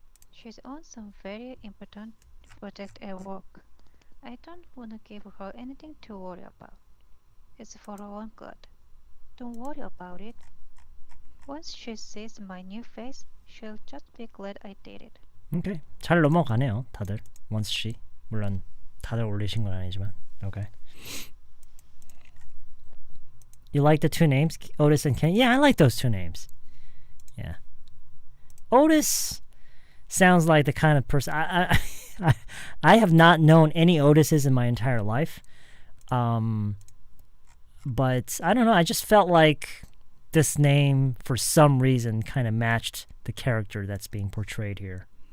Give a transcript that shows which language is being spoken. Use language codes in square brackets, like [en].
[en] She's on some very important project at work. I don't want to give her anything to worry about. It's for her own good. Don't worry about it. Once she sees my new face, she'll just be glad I did it. [ko] Okay. 잘 넘어가네요, 다들. once she. 물론 다들 올리신 건 아니지만. [en] Okay. You like the two names, Otis and Kenny? Yeah, I like those two names. Yeah. Otis sounds like the kind of person I have not known any Otises in my entire life. But I don't know, I just felt like this name for some reason kind of matched the character that's being portrayed here.